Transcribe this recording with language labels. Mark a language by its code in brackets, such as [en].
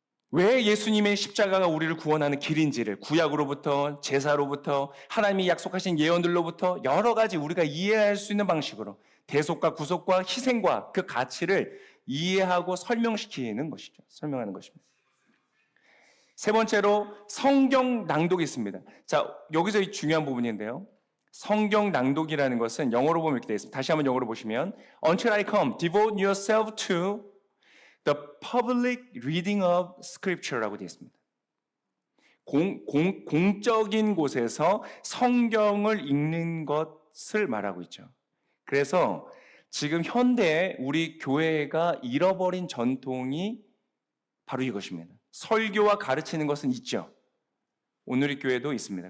[ko] 왜 예수님의 십자가가 우리를 구원하는 길인지를 구약으로부터 제사로부터 하나님이 약속하신 예언들로부터 여러 가지 우리가 이해할 수 있는 방식으로 대속과 구속과 희생과 그 가치를 이해하고 설명시키는 것이죠. 설명하는 것입니다. 세 번째로 성경 낭독이 있습니다. 자, 여기서 이 중요한 부분인데요. 성경 낭독이라는 것은 영어로 보면 이렇게 되어 있습니다. 다시 한번 영어로 보시면 [en] Until I come, devote yourself to the public reading of scripture [ko] 라고 되어 있습니다. 공적인 곳에서 성경을 읽는 것을 말하고 있죠. 그래서 지금 현대 우리 교회가 잃어버린 전통이 바로 이것입니다. 설교와 가르치는 것은 있죠. 오늘의 교회도 있습니다.